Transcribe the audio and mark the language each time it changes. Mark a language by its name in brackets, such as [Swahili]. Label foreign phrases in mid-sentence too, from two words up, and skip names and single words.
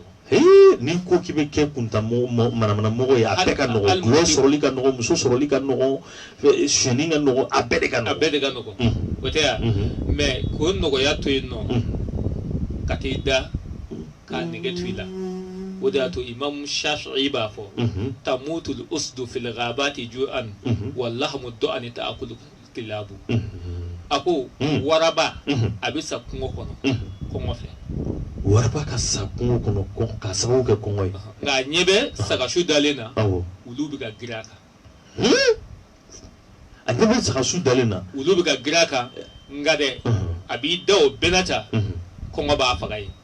[Bambara] N'i ko k'i bɛ kɛ manamana mɔgɔ ye a bɛɛ ka nɔgɔn. Gulɔ sɔrɔli ka nɔgɔn, muso sɔrɔli ka nɔgɔn, sonyani ka nɔgɔn, a bɛɛ de ka nɔgɔn. A bɛɛ de ka nɔgɔn. O tɛ yan. Mais k'o nɔgɔya to yen nɔ ka t'i da k'a nɛgɛ to i la. O de y'a to Imam Shafi'i b'a fɔ [Arabic] تموت الأسد في الغابات جوعا ولحم الضأن تأكله الكلاب. [Bambara] A ko waraba a bɛ sa kungo kɔnɔ kɔngɔ fɛ. Waraba ka sa kungo kɔnɔ ka sababu kɛ kɔngɔ ye. Nka a ɲɛ bɛ sagasu dalen na olu bɛ ka girin a kan. A ɲɛ bɛ sagasu dalen na olu bɛ ka girin a kan nka dɛ a b'i da o bɛɛ na ta kɔngɔ b'a faga ye.